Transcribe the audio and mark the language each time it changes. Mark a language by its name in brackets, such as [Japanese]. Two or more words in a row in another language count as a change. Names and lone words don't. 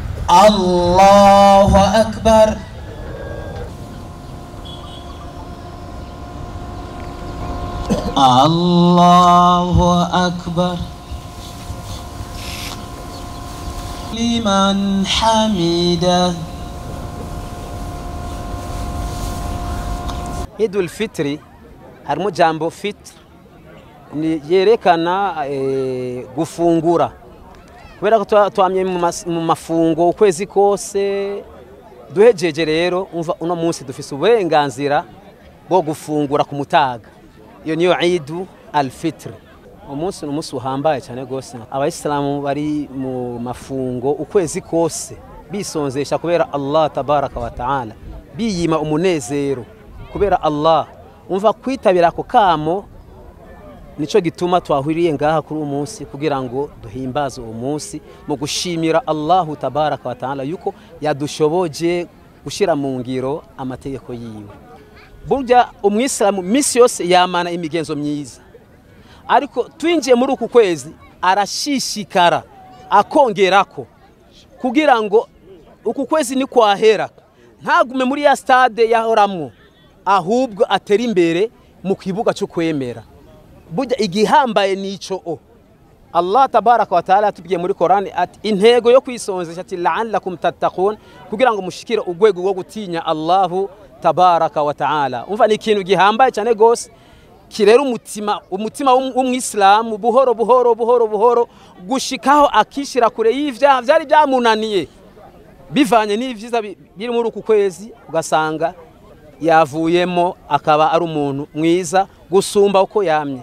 [Arabic] الله أكبر. الله أكبر لمن حمده. [Rundi] Idul Fitri harimo jambo fitr ni yerekana gufungura kubera ko twamye mu mafungo ukwezi kose duhejeje. Rero umva uno munsi dufise uburenganzira bwo gufungura ku mutaga. Iyo niyo Eid al-Fitr. Umunsi n'umunsi uhambaye cyane gose. Abayisilamu bari mu mafungo ukwezi kose bisonzesha kubera [Arabic] الله تبارك وتعالى, [Rundi] biyima umunezero kubera Allah. Umva kwitabira ako kamo nico gituma twahuriye ngaha kuri umunsi kugira ngo duhimbaze uwo munsi mu gushimira [Arabic] الله تبارك وتعالى [Rundi] yuko yadushoboje gushira mu ngiro amategeko yiwe. Burya umwisilamu misi yose yamana imigenzo myiza, ariko twinjiye muri uku kwezi arashishikara akongerako kugira ngo uku kwezi ni kwahera ntagume muri ya stade yahoramwo, ahubwo atera imbere mu kibuga cyo kwemera. Burya igihambaye nico [Arabic] الله تبارك وتعالى [Rundi] atubwiye muri Qur'an ati intego yo kwisonzesha ati [Arabic] لعلكم تتقون, [Rundi] kugira ngo mushikire ugwego rwo gutinya [Arabic] الله تبارك وتعالى. [Rundi] Umva ni ikintu gihambaye cyane gose kirera umutima w'umwisilamu buhoro buhoro gushikaho akishira kure y'ivyaha vyari byamunaniye bivanye n'ivyiza biri muri uku kwezi, ugasanga yavuyemo akaba ari umuntu mwiza gusumba uko yamye.